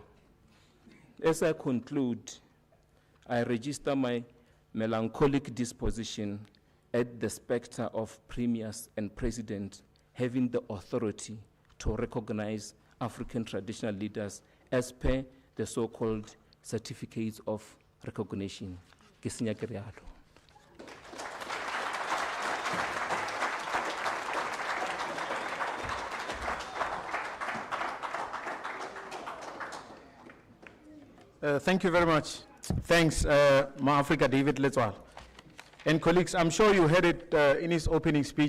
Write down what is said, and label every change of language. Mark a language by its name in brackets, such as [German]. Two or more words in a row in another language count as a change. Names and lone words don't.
[English] As I conclude, I register my melancholic disposition at the specter of premiers and president having the authority to recognize African traditional leaders as per the so-called certificates of recognition. [Northern Sotho] Ke senya ke rialo. [English] Thank you very much. Thanks, Ma-Africa David Letswalo. And colleagues, I'm sure you heard it in his opening speech.